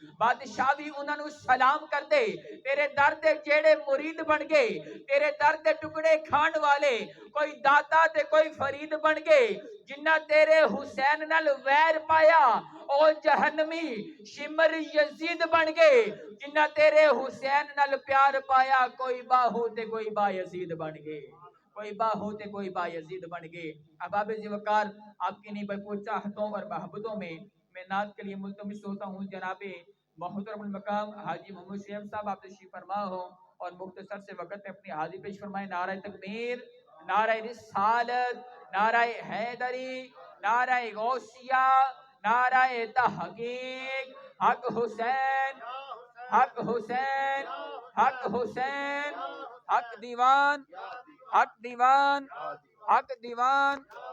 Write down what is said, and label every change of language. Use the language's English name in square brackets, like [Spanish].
[Punjabi] بادشاہ بھی انہوں نے سلام کر دے، تیرے در دے جڑے مرید بن گئے، تیرے در دے ٹکڑے کھان والے، کوئی دادا دے کوئی فرید بن گئے. جنہ تیرے حسین نال ویر پایا، او جہنمی شمر یزید بن گئے. جنہ تیرے حسین نال پیار پایا، کوئی باہو تے کوئی با یزید بن گئے، کوئی باہو تے کوئی با یزید بن گئے. [Urdu] احباب ذی وقار، آپ کی نہیں بھرپور چاہتوں اور محبتوں میں نعت کے لیے ملتمس ہوتا ہوں جناب محترم المقام حاجی محمد شیخ صاحب، آپ تشریف فرما ہو اور مختصر سے وقت میں اپنی حاضری پیش فرمائیں. نعرہ تکبیر، نعرہ رسالت، نعرہ حیدری، نعرہ غوثیہ، نعرہ تحقیق. حق حسین، حق حسین، حق حسین، حق دیوان، حق دیوان، حق دیوان.